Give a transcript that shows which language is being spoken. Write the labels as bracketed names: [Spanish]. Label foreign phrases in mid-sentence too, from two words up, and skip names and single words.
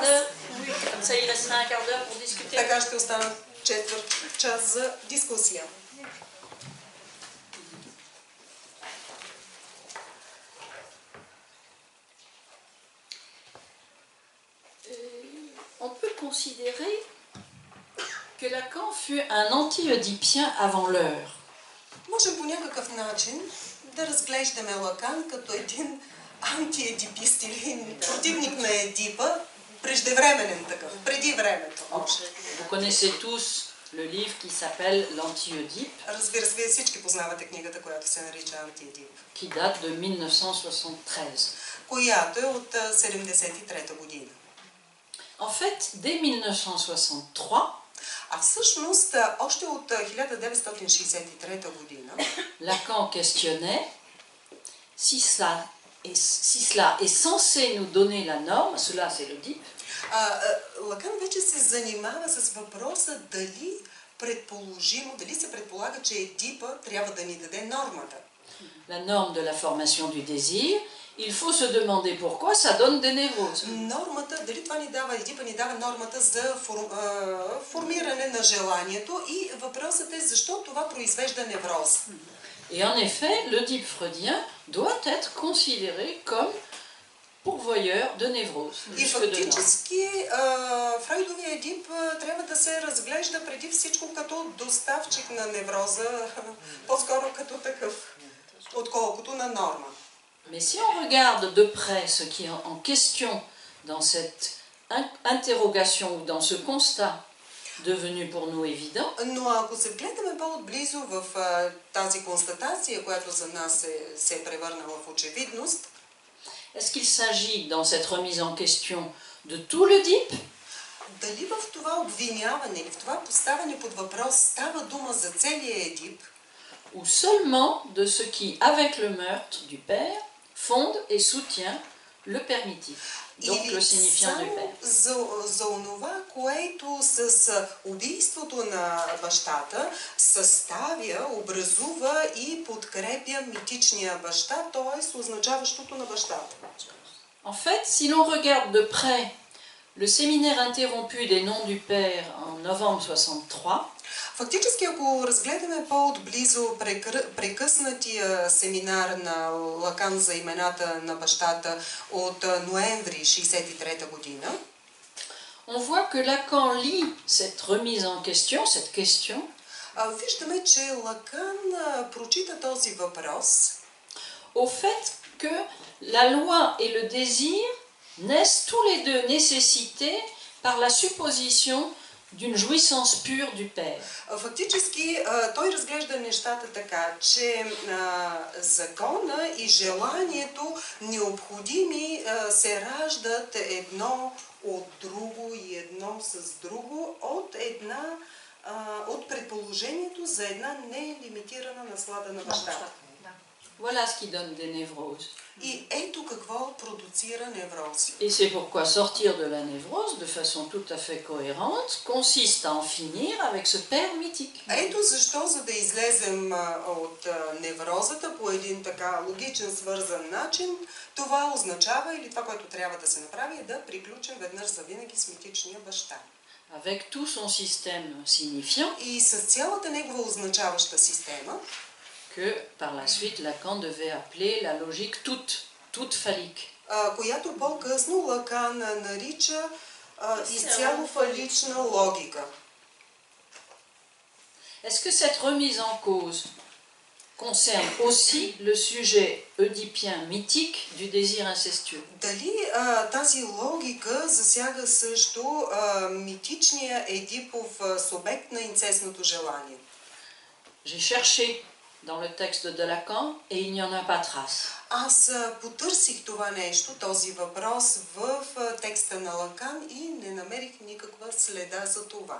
[French] Ça, il restera un quart d'heure pour discuter. [Bulgarian] Така ще останат четвърт час за дискусия. [French] On peut considérer que Lacan fut un anti-oedipien avant l'heure. [Bulgarian] Можем по някакъв начин да разглеждаме Лакан като един антиедипист или противник на Едипа, преждевременен такъв, преди времето. [French] Vous connaissez tous le livre qui s'appelle L'Anti-Oedipe. [Bulgarian] Разбира се, вие всички познавате книгата, която се нарича Антиедип. [French] Qui date de 1973. [Bulgarian] Която е от 73-та година. [French] En fait, dès 1963, [Bulgarian] всъщност, още от 1963 година, [French] Lacan questionnait si cela est censé nous donner la norme, cela c'est l'Oedipe. [Bulgarian] Лакан вече се занимава с въпроса дали се предполага, че Едипа трябва да ни даде нормата. [French] La norme de la formation du désir il faut se demander pourquoi ça donne des névroses. [Bulgarian] Нормата, дали това ни дава, Едипа ни дава нормата за формиране на желанието и въпросът е защо това произвежда невроз. [French] Et en effet, l'Oedipe freudien doit être considéré comme pourvoyeur de névrose. [Bulgarian] И фактически Фройдовия Едип трябва да се разглежда преди всичко като доставчик на невроза, по-скоро като такъв, отколкото на норма. [French] Mais si on regarde de près ce qui est en question dans cette interrogation ou dans ce constat devenu pour nous évident, [Bulgarian] но ако се вгледаме по-отблизо в тази констатация, която за нас се е превърнала в очевидност, [French] est-ce qu'il s'agit dans cette remise en question de tout l'Oedipe? [Bulgarian] Дали в това обвиняване или в това поставяне под въпрос става дума за целия Едип? [French] Ou seulement de ce qui, avec le meurtre du père, fonde et soutient le permittif, donc le signifiant du père. [Bulgarian] За онова, което с убийството на бащата съставя, образува и подкрепя митичния баща, т.е. означаващото на бащата. [French] En fait, si l'on regarde de près le séminaire interrompu des noms du père en novembre 63, [Bulgarian] фактически, ако разгледаме по-отблизо прекъснатия семинар на Лакан за имената на бащата от ноември 1963 година, [French] on voit que Lacan lit cette remise en question, cette question, [Bulgarian] виждаме, че Лакан прочита този въпрос [French] au fait que la loi et le désir naissent tous les deux nécessités par la supposition d'une jouissance pure du père. [Bulgarian] Фактически той разглежда нещата така, че закона и желанието необходими се раждат едно от друго и едно с друго от предположението за една нелимитирана наслада на бащата. [French] Voilà ce qui donne des névroses. [Bulgarian] И ето какво продуцира неврози. [French] Et c'est pourquoi sortir de la névrose de façon tout à fait cohérente consiste à en finir avec ce père mythique. [Bulgarian] Ето защо, за да излезем от неврозата по един така логичен, свързан начин, това означава, или това, което трябва да се направи, е да приключим веднъж завинаги с митичния баща. [French] Avec tout son système signifiant. [Bulgarian] И с цялата негова означаваща система, [French] que par la suite Lacan devait appeler la logique toute phallique. [Bulgarian] която по-късно Лакан нарича изцяло фалична логика. [French] Est-ce que cette remise en cause concerne aussi le sujet oedipien mythique du désir incestueux? [Bulgarian] Дали тази логика засяга също митичния Едипов субект на инцестното желание? [French] J'ai cherché dans le texte de Lacan et il n'y en a pas trace. [Bulgarian] Аз потърсих това нещо, този въпрос в текста на Лакан и не намерих никаква следа за това.